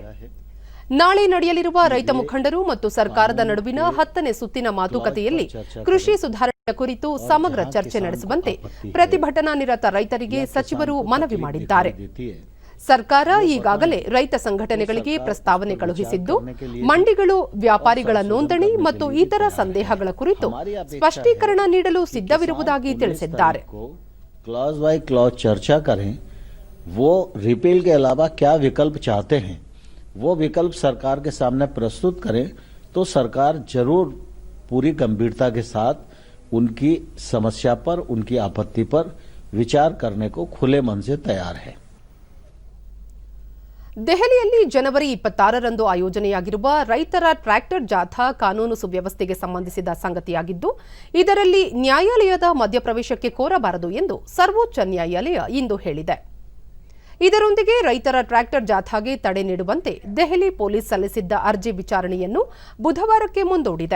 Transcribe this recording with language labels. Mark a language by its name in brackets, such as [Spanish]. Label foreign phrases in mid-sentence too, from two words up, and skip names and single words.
[Kannada] ನಾಳೆ ನಡೆಯಲಿರುವ ರೈತ ಮುಖಂಡರು ಮತ್ತು ಸರ್ಕಾರದ ನಡುವಿನ 10ನೇ ಸುತ್ತಿನ ಮಾತುಕತೆಯಲ್ಲಿ ಕೃಷಿ ಸುಧಾರಣೆ ಕುರಿತು ಸಮಗ್ರ ಚರ್ಚೆ ನಡೆಸುವಂತೆ ಪ್ರತಿಭಟನಾ ನಿರತ ರೈತರಿಗೆ ಸಚಿವರು ಮನವಿ ಮಾಡಿದ್ದಾರೆ. ಸರ್ಕಾರ ಈಗಾಗಲೇ ರೈತ ಸಂಘಟನೆಗಳಿಗೆ ಪ್ರಸ್ತಾವನೆ ಕಳುಹಿಸಿದ್ದು, ಮಂಡಿಗಳು ವ್ಯಾಪಾರಿಗಳ ನೋಂದಣಿ ಮತ್ತು ಇತರ ಸಂದೇಹಗಳ ಕುರಿತು ಸ್ಪಷ್ಟೀಕರಣ ನೀಡಲು ಸಿದ್ಧವಿರುವುದಾಗಿ ತಿಳಿಸಿದ್ದಾರೆ. [English] clause by clause [Hindi] चर्चा करें, वो रिपील के अलावा क्या विकल्प चाहते हैं वो विकल्प सरकार के सामने प्रस्तुत करें, तो सरकार जरूर पूरी गंभीरता के साथ उनकी समस्या पर, उनकी आपत्ति पर विचार करने को खुले मन से तैयार है. [Kannada] ದೆಹಲಿಯಲ್ಲಿ ಜನವರಿ 26ರಂದು ಆಯೋಜನೆಯಾಗಿರುವ ರೈತರ ಟ್ರ್ಯಾಕ್ಟರ್ ಜಾಥಾ ಕಾನೂನು ಸುವ್ಯವಸ್ಥೆಗೆ ಸಂಬಂಧಿಸಿದ ಸಂಗತಿಯಾಗಿದ್ದು, ಇದರಲ್ಲಿ ನ್ಯಾಯಾಲಯದ ಮಧ್ಯಪ್ರವೇಶಕ್ಕೆ ಕೋರಬಾರದು ಎಂದು ಸರ್ವೋಚ್ಚ ನ್ಯಾಯಾಲಯ ಇಂದು ಹೇಳಿದೆ. ಇದರೊಂದಿಗೆ ರೈತರ ಟ್ರ್ಯಾಕ್ಟರ್ ಜಾಥಾಗೆ ತಡೆ ನೀಡುವಂತೆ ದೆಹಲಿ ಪೊಲೀಸ್ ಸಲ್ಲಿಸಿದ್ದ ಅರ್ಜಿ ವಿಚಾರಣೆಯನ್ನು ಬುಧವಾರಕ್ಕೆ ಮುಂದೂಡಿದೆ.